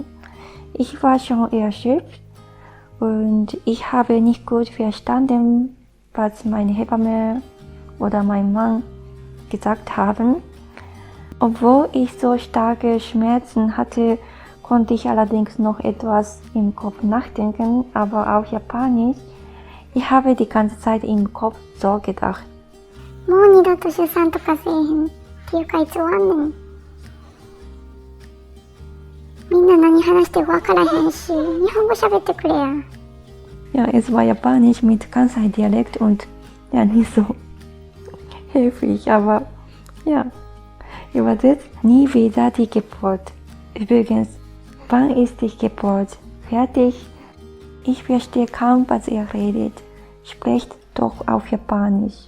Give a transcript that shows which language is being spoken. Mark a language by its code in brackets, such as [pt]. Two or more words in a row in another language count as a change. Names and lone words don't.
[de] Ich war schon erschöpft und ich habe nicht gut verstanden, was meine Hebamme oder mein Mann gesagt haben. Obwohl ich so starke Schmerzen hatte, konnte ich allerdings noch etwas im Kopf nachdenken, aber auf Japanisch. Ich habe die ganze Zeit im Kopf so gedacht. [ja] もう二度と出産とかせえへんっていうかいつ終わんねん。みんな何話してるか分からへんし、日本語喋ってくれや。 [de] Ja, es war Japanisch mit Kansai-Dialekt und ja, nicht so höflich, aber ja, übersetzt, nie wieder die Geburt. Übrigens, wann ist die Geburt fertig? Ich verstehe kaum, was er redet. Sprecht doch auf Japanisch.